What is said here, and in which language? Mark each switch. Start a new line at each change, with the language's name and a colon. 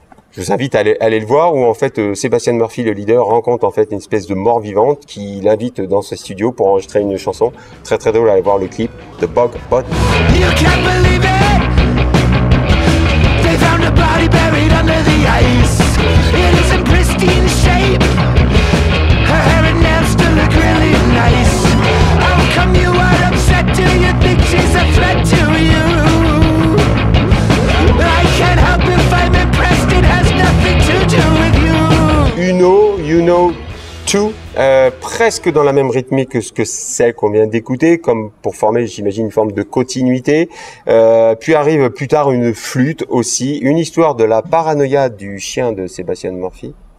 French: Je vous invite à aller le voir, où en fait Sébastien Murphy, le leader, rencontre en fait une espèce de mort vivante qui l'invite dans ce studio pour enregistrer une chanson. Très très drôle, allez voir le clip de Bog Body.
English: You can't believe it. They found a body buried under the ice. It is in pristine shape. Her hair and nails still look really nice. How come you are upset? Do you think she's a threat to you? I can't help if I'm impressed. It has nothing to do with you.
French: You know, Two, presque dans la même rythmique que ce que celle qu'on vient d'écouter, comme pour former, j'imagine, une forme de continuité. Puis arrive plus tard une flûte aussi, une histoire de la paranoïa du chien de Sébastien Murphy.